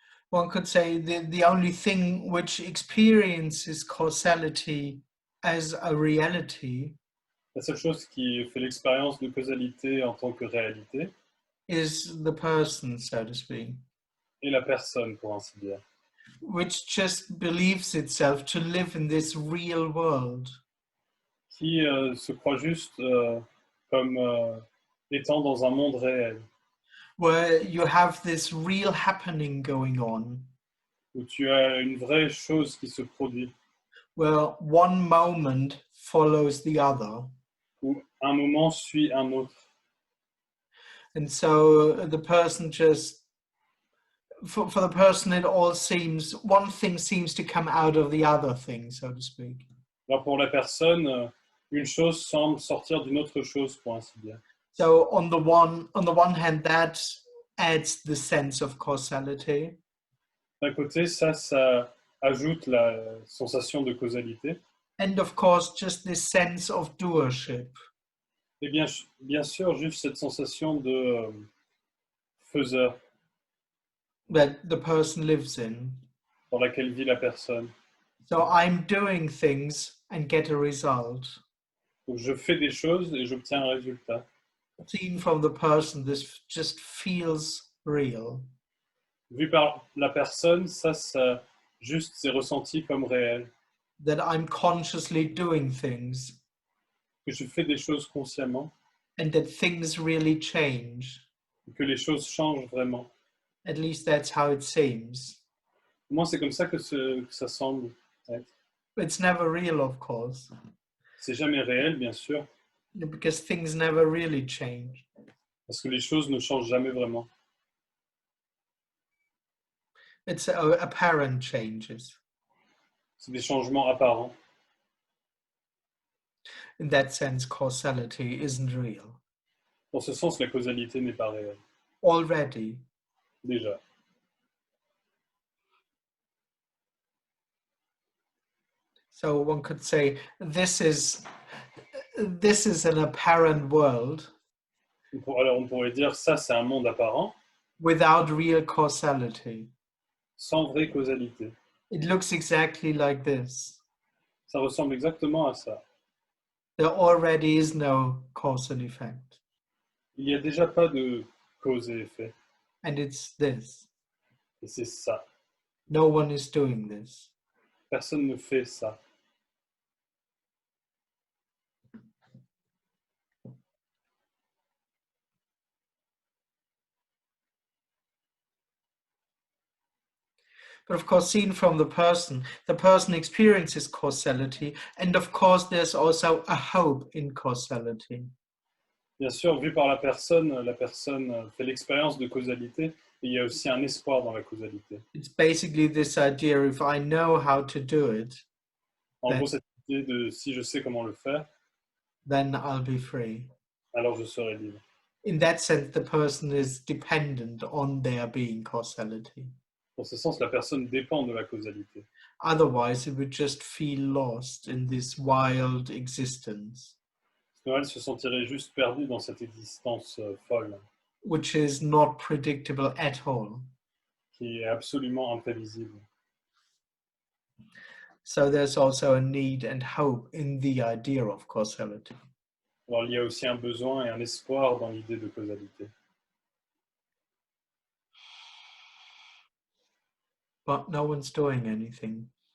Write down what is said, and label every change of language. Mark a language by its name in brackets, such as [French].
[English] One could say the only thing which experiences causality as a reality [French] La seule chose qui fait l'expérience de causalité en tant que réalité [English] is the person, so to speak, [French] est la personne, pour ainsi dire, [English] which just believes itself to live in this real world. [French] qui se croit juste comme étant dans un monde réel, [English] where you have this real happening going on, [French] où tu as une vraie chose qui se produit, [English] where one moment follows the other. [French] où un moment suit un autre. [English] And so the person just, for the person, it all seems, one thing seems to come out of the other thing, so to speak. [French] Alors pour la personne, une chose semble sortir d'une autre chose, pour ainsi dire. [English] So on the one hand, that adds the sense of causality. [French] D'un côté, ça ajoute la sensation de causalité. [English] And of course, just this sense of doership. [French] Et bien sûr, juste cette sensation de faiseur [English] That the person lives in. [French] dans laquelle vit la personne. [English] So I'm doing things and get a result. [French] Donc je fais des choses et j'obtiens un résultat. [English] Seen from the person, this just feels real. [French] Vu par la personne, ça juste c'est ressenti comme réel. [English] That I'm consciously doing things [French] Que je fais des choses consciemment [English] and that things really change. [French] et que les choses changent vraiment. [English] At least that's how it seems. [French] Moi, c'est comme ça que ça semble être. [English] It's never real, of course, [French] C'est jamais réel, bien sûr, [English] because things never really change. [French] parce que les choses ne changent jamais vraiment. [English] It's apparent changes. [French] C'est des changements apparents. [English] In that sense, causality isn't real. [French] Dans ce sens, la causalité n'est pas réelle, [English] Already, [French] déjà. [English] so one could say this is an apparent world [French] Alors on pourrait dire ça, c'est un monde apparent, [English] without real causality. [French] sans vraie causalité. [English] It looks exactly like this. [French] Ça ressemble exactement à ça. [English] There already is no cause and effect. [French] Il n'y a déjà pas de cause et effet, [English] And it's this. [French] et c'est ça. [English] No one is doing this. [French] Personne ne fait ça. [English] But of course, seen from the person experiences causality. And of course, there's also a hope in causality. [French] Bien sûr, vu par la personne fait l'expérience de causalité, et il y a aussi un espoir dans la causalité. [English] It's basically this idea, if I know how to do it, [French] En gros, cette idée de si je sais comment le faire, [English] then I'll be free. [French] alors je serai libre. [English] In that sense, the person is dependent on there being causality. [French] Dans ce sens, la personne dépend de la causalité. [English] Otherwise, it would just feel lost in this wild existence, [French] Sinon, elle se sentirait juste perdue dans cette existence folle, [English] which is not predictable at all. [French] qui est absolument imprévisible. [English] So there's also a need and hope in the idea of causality. [French] Alors, il y a aussi un besoin et un espoir dans l'idée de causalité. [English] But no one's doing anything.